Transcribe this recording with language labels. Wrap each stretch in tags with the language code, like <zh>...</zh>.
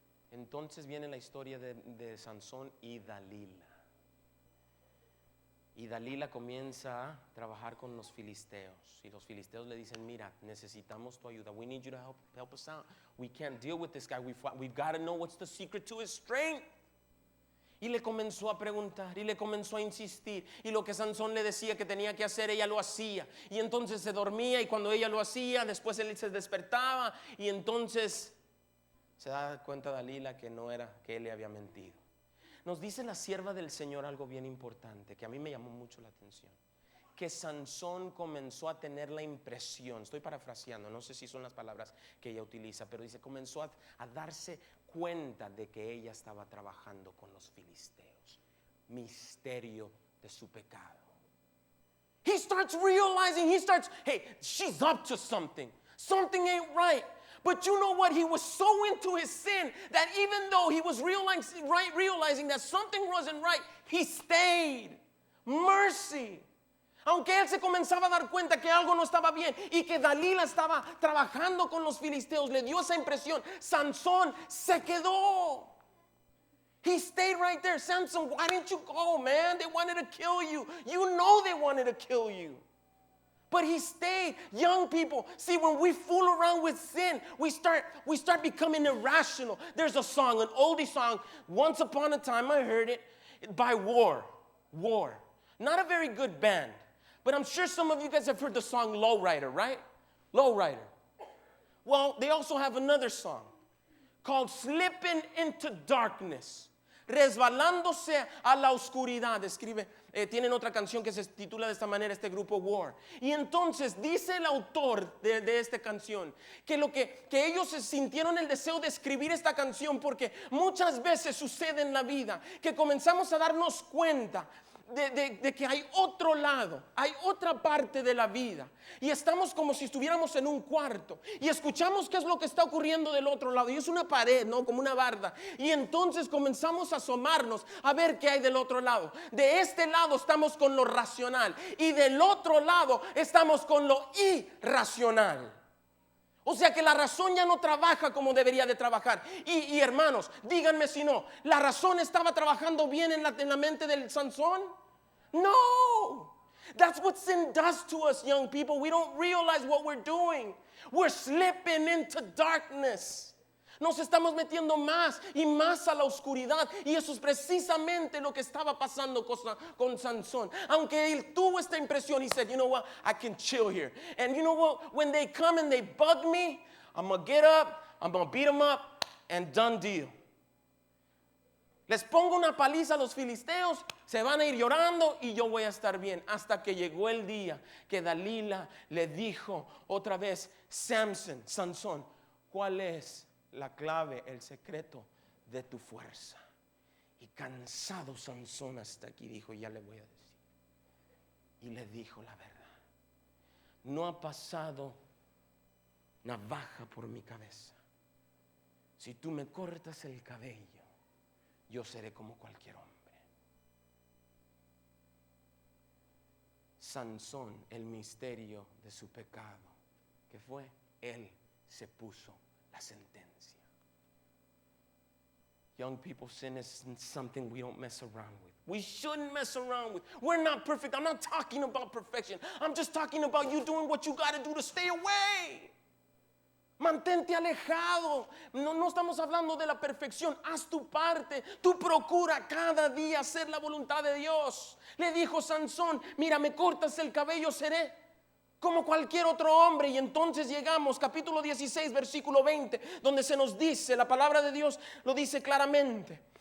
<es>Entonces viene la historia de Sansón y Dalila. Y Dalila comienza a trabajar con los filisteos. Y los filisteos le dicen: mira, necesitamos tu ayuda.</es> <en>We need you to help us out. We can't deal with this guy. We've got to know what's the secret to his strength.</en> <es>Y le comenzó a preguntar y le comenzó a insistir. Y lo que Sansón le decía que tenía que hacer, ella lo hacía. Y entonces se dormía, y cuando ella lo hacía, después él se despertaba. Y entonces se da cuenta Dalila que no era, que él le había mentido. Nos dice la sierva del Señor algo bien importante que a mí me llamó mucho la atención. Que Sansón comenzó a tener la impresión, estoy parafraseando, no sé si son las palabras que ella utiliza, pero dice, comenzó a darse cuenta de que ella estaba trabajando con los filisteos. Misterio de su pecado.</es> <en>He starts realizing, hey, she's up to something. Something ain't right. But you know what? He was so into his sin that even though he was realizing that something wasn't right, he stayed. Mercy.</en> <es>Aunque él se comenzaba a dar cuenta que algo no estaba bien y que Dalila estaba trabajando con los filisteos, le dio esa impresión. Sansón se quedó.</es> <en>He stayed right there. Samson, why didn't you go, man? They wanted to kill you. You know they wanted to kill you. But he stayed. Young people, see, when we fool around with sin, we start becoming irrational. There's a song, an oldie song. Once upon a time, I heard it by War. Not a very good band. But I'm sure some of you guys have heard the song Lowrider, right? Lowrider. Well, they also have another song called Slipping into Darkness.</en> <es>Resbalándose a la oscuridad. Tienen otra canción que se titula de esta manera, este grupo War. Y entonces dice el autor de esta canción que ellos sintieron el deseo de escribir esta canción porque muchas veces sucede en la vida que comenzamos a darnos cuenta de que hay otro lado, hay otra parte de la vida y estamos como si estuviéramos en un cuarto y escuchamos qué es lo que está ocurriendo del otro lado y es una pared, ¿no? Como una barda, y entonces comenzamos a asomarnos a ver qué hay del otro lado. De este lado estamos con lo racional y del otro lado estamos con lo irracional. O sea que la razón ya no trabaja como debería de trabajar. Y hermanos, díganme si no, ¿la razón estaba trabajando bien en la mente del Sansón? No.</es> <en>That's what sin does to us, young people. We don't realize what we're doing. We're slipping into darkness.</en> <es>Nos estamos metiendo más y más a la oscuridad. Y eso es precisamente lo que estaba pasando con Sansón. Aunque él tuvo esta impresión,</es> <en>he said, you know what, I can chill here. And you know what, when they come and they bug me, I'm going to get up, I'm going to beat them up, and done deal.</en> <es>Les pongo una paliza a los filisteos, se van a ir llorando y yo voy a estar bien. Hasta que llegó el día que Dalila le dijo otra vez, Sansón, ¿cuál es la clave, el secreto de tu fuerza? Y cansado Sansón hasta aquí dijo, ya le voy a decir. Y le dijo la verdad. No ha pasado navaja por mi cabeza. Si tú me cortas el cabello, yo seré como cualquier hombre. Sansón, el misterio de su pecado, ¿qué fue? Él se puso la sentencia.</es> <en>Young people, sin is something we don't mess around with. We shouldn't mess around with. We're not perfect. I'm not talking about perfection. I'm just talking about you doing what you got to do to stay away.</en> <es>Mantente alejado. No estamos hablando de la perfección. Haz tu parte. Tú procura cada día hacer la voluntad de Dios. Le dijo Sansón, mira, me cortas el cabello, seré como cualquier otro hombre. Y entonces llegamos, capítulo 16, versículo 20, donde se nos dice, la palabra de Dios lo dice claramente.</es>